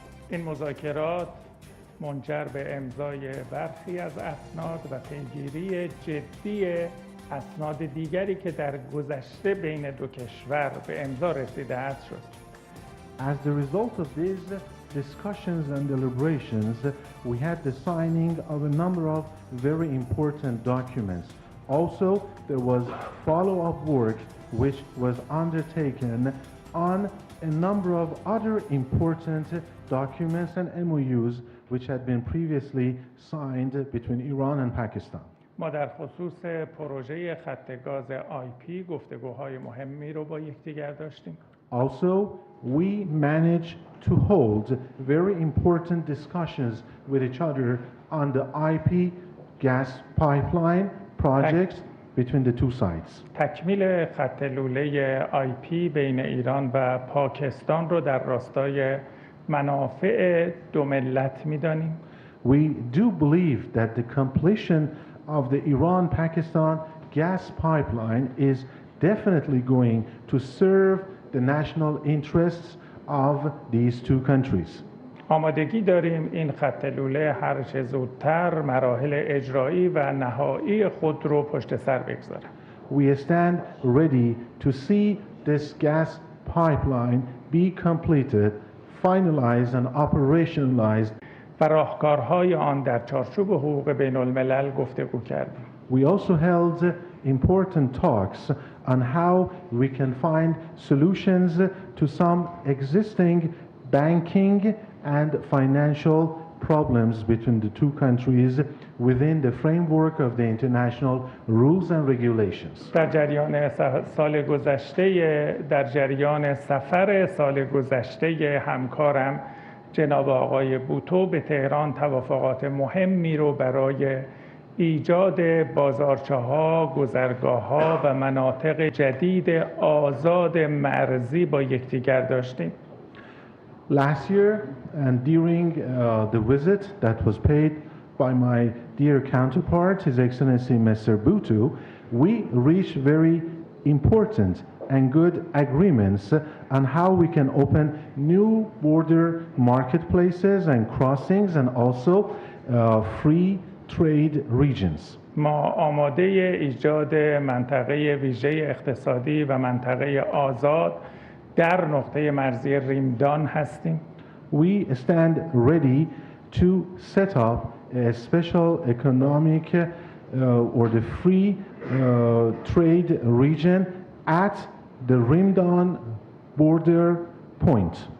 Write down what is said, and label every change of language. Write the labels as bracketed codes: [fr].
[fa] این مذاکرات منجر به امضای برخی از اسناد و پیگیری جدی اسناد دیگری که در گذشته بین دو کشور به امضا رسیده است شد. [en] As the result of these discussions and deliberations, we had the signing of a number of very important documents. Also, there was follow-up work which was undertaken on a number of other important documents and MOUs which had been previously signed between Iran and Pakistan. [fa] ما در خصوص پروژه خط گاز IP گفتگوهای مهمی رو با یکدیگر داشتیم. [en] Also, we managed to hold very important discussions with each other on the IP gas pipeline projects between the two sides. [fa] تکمیل خط لوله IP بین ایران و پاکستان رو در راستای منافع دو ملت می‌دانیم. [en] We do believe that the completion of the Iran-Pakistan gas pipeline is definitely going to serve the national interests of these two countries. [fa] آمادگی داریم این خط لوله هر چه زودتر مراحل اجرایی و نهایی خود رو پشت سر بگذارد. [en] We stand ready to see this gas pipeline be completed, finalized and operationalized. [fa] و راهکارهای آن در چارچوب حقوق بین الملل گفتگو کردیم. [en] We also held important talks on how we can find solutions to some existing banking and financial problems between the two countries within the framework of the international rules and regulations. [fa] در جریان سفر سال گذشته همکارم جناب آقای بوتو به تهران توافقات مهمی رو برای ایجاد بازارچه‌ها، گذرگاه‌ها و مناطق جدید آزاد مرزی با یکدیگر داشتیم. [en] Last year, and during the visit that was paid by my dear counterpart, His Excellency Mr. Bhutto, we reached very important and good agreements on how we can open new border marketplaces and crossings and also free trade regions. [fa] ما آماده ایجاد منطقه ویژه اقتصادی و منطقه آزاد در نقطه مرزی ریمدان هستیم. [en] We stand ready to set up a special economic or the free trade region at the Rimdan border point.